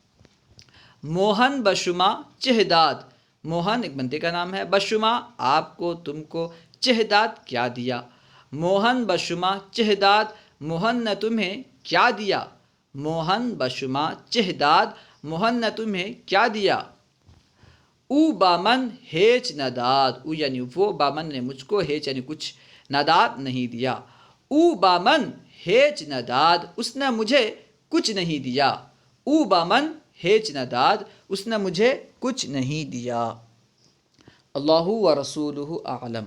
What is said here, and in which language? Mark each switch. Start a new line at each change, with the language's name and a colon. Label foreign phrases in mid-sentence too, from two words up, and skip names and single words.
Persian: موہن بشما چہ داد،
Urdu: موہن ایک بندے کا نام ہے، بشما آپ کو، تم کو،
Persian: چہ داد
Urdu: کیا دیا.
Persian: موہن بشما چہ داد،
Urdu: موہن نے تمہیں کیا دیا.
Persian: موہن بشما چہ داد،
Urdu: موہن نے تمہیں کیا دیا.
Persian: او بامن ہیچ نداد،
Urdu: او یعنی وہ، بامن نے مجھ کو، ہیچ یعنی کچھ، نداد نہیں دیا.
Persian: او بامن ہیچ نداد،
Urdu: اس نے مجھے کچھ نہیں دیا.
Persian: او بامن ہیچ نداد،
Urdu: اس نے مجھے کچھ نہیں دیا.
Arabic: اللہ و رسولہ اعلم.